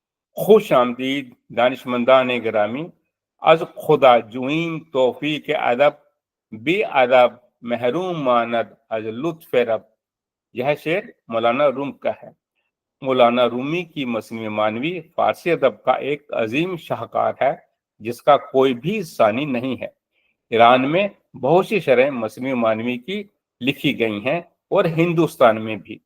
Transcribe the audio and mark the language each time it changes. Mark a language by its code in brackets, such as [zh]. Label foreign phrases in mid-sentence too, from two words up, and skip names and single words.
[fa] خوش آمدید دانشمندان گرامی. از خدا جوین توفیق ادب بی ادب محروم ماند از لطف رب. [ur] یہ شعر مولانا روم کا ہے. مولانا رومی کی مثنوی معنوی فارسی ادب کا ایک عظیم شاہکار ہے جس کا کوئی بھی ثانی نہیں ہے. ایران میں بہت سی شرح مثنوی معنوی کی لکھی گئی ہیں اور ہندوستان میں بھی.